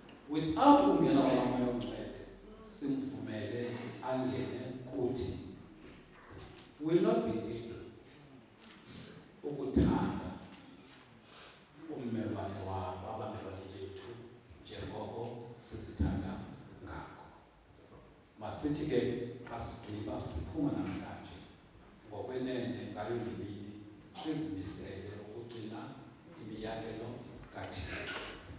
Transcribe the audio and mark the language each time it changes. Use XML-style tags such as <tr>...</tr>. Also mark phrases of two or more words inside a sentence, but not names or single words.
<xh>without ungena kwamoya ongcwele simvumele angene kuthi,</xh> <en>will not be able</en> <xh>ukuthanda ummelwane wabo abamelwane bethu njengoko sisithanda ngakho. Masithi ke xa sigqiba siphuma namhlanje ngokwenene ngayo ngemini sizimisele ukugcina imiyalelo kaThixo.</xh>